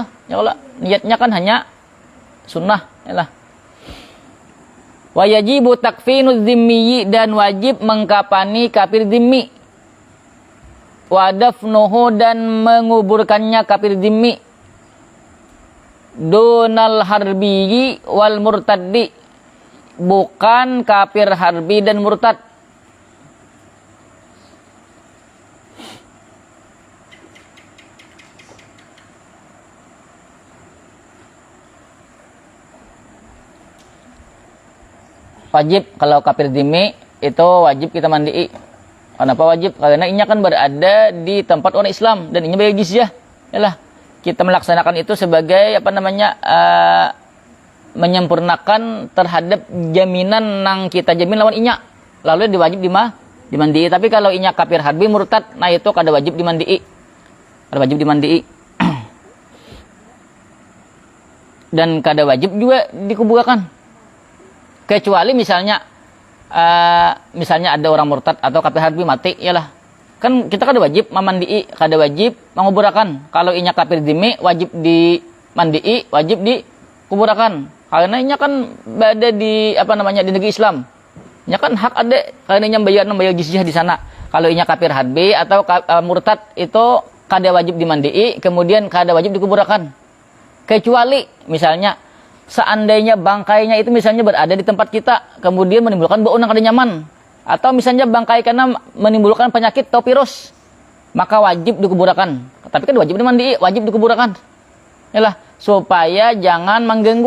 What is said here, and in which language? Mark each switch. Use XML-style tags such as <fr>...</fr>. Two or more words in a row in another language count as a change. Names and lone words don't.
<id>Ya Allah, niatnya kan hanya sunnah, yalah.</id> <ar>Wa yajibu takfinu zimmi,</ar> <id>dan wajib mengkafani kafir zimmi.</id> <ar>Wa dafnuhu,</ar> <id>dan menguburkannya kafir zimmi,</id> <ar>dunal harbi wal murtaddi,</ar> <id>bukan kafir harbi dan murtad. Wajib kalau kafir zimmi itu wajib kita mandi. Kenapa wajib? Karena ini kan berada di tempat orang Islam dan ini bayar jizyah.</id> <bjn>Yalah, kita melaksanakan itu sebagai menyempurnakan terhadap jaminan nang kita jamin lawan inya.</bjn> <id>Lalu diwajib dimandi.</id> <bjn>Tapi kalau inya kafir harbi murtad, nah itu kada wajib dimandi. Kada wajib dimandi. Dan kada wajib juga dikuburkan. Kecuali misalnya ada orang murtad atau kafir harbi mati, yalah, kan kita kada wajib memandi, kada wajib menguburakan. Kalau inya kafir zimmi wajib dimandi, wajib dikuburakan, karena inya kan berada di di negeri Islam. Inya kan hak ada, karena inya bayar jizyah di sana. Kalau inya kafir harbi atau murtad itu kada wajib dimandi, kemudian kada wajib dikuburakan.</bjn> <id>Kecuali misalnya seandainya bangkainya itu misalnya berada di tempat kita, kemudian menimbulkan bau yang kada nyaman, atau misalnya bangkai karena menimbulkan penyakit atau virus, maka wajib dikuburkan. Tapi kan wajib dimandi, wajib dikuburkan. Yalah, supaya jangan mengganggu.</id>